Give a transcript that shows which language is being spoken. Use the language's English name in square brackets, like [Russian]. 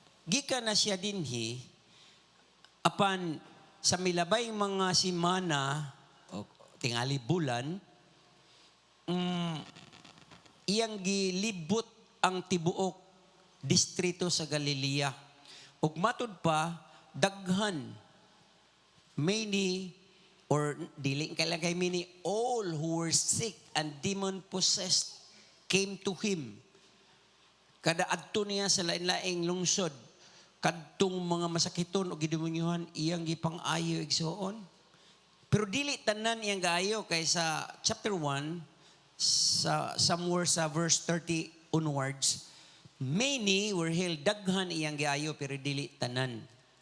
[Cebuano] Gikan na siya dinhi apan sa milabay mga simana o tingali bulan, iyang gilibot ang tibuok distrito sa Galilea. Ug matud pa, daghan, [English] many, [Cebuano] or dili kay [English] many, all who were sick and demon-possessed came to him. [Cebuano] Kada adto niya sa lain-laing lungsod, kadtong mga masakiton o gidemonyohan iyang gipang-ayo igsoon. Pero dili tanan iyang gaayo kay sa chapter 1 somewhere sa verse 30 onwards, [English] many were healed, [Cebuano] daghan iyang gaayo pero dili tanan.